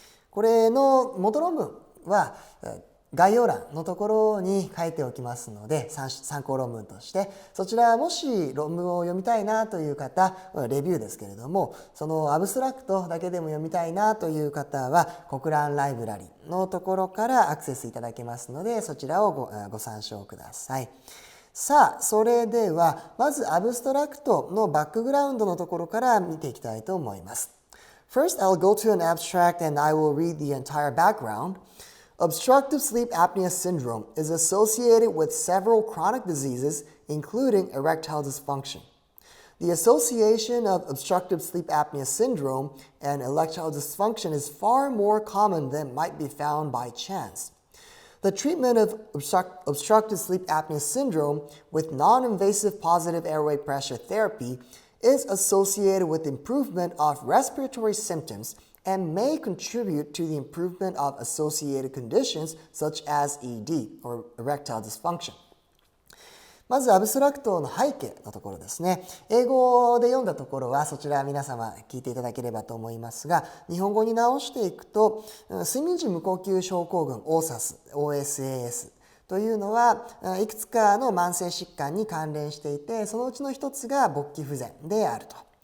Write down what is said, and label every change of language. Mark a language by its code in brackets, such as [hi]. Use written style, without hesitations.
[ja] これの元論文は概要欄のところに書いておきますので参考論文としてそちらもし論文を読みたいなという方レビューですけれどもそのアブストラクトだけでも読みたいなという方はコクランライブラリのところからアクセスいただけますのでそちらをご参照ください。さあそれではまずアブストラクトのバックグラウンドのところから見ていきたいと思います。 [en] First, I'll go to an abstract and I will read the entire background.Obstructive sleep apnea syndrome is associated with several chronic diseases, including erectile dysfunction. The association of obstructive sleep apnea syndrome and erectile dysfunction is far more common than might be found by chance. The treatment of obstructive sleep apnea syndrome with non-invasive positive airway pressure therapy is associated with improvement of respiratory symptoms,and may contribute to the improvement of associated conditions such as ED or erectile dysfunction. [ja] まずアブストラクトの背景のところですね。英語で読んだところはそちら皆様聞いていただければと思いますが、日本語に直していくと睡眠時無呼吸症候群 OSAS というのはいくつかの慢性疾患に関連していて、そのうちの一つが勃起不全であると。